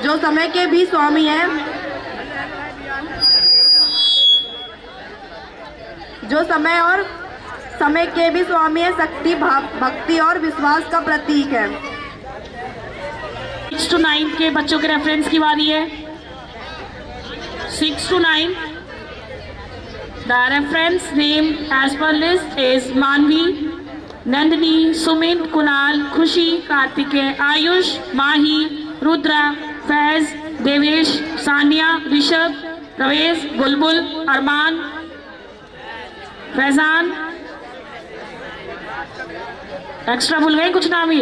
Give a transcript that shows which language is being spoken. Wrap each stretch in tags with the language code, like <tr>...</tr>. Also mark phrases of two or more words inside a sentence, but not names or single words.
<hi>जो समय के भी स्वामी हैं, जो समय के भी स्वामी है, शक्ति भक्ति और विश्वास का प्रतीक है। 6 to 9 के बच्चों के रेफरेंस की बारी है।</hi> <en>6 to 9 the reference name as per list is Manvi, Nandini, Sumit, Kunal, Khushi, Kartikeya, Ayush, Mahi, Rudra, Faiz, Devesh, Sania, Rishabh, Ravesh, Bulbul, Arman, फैजान।</en> <hi>एक्स्ट्रा भूल गए कुछ नाम?</hi>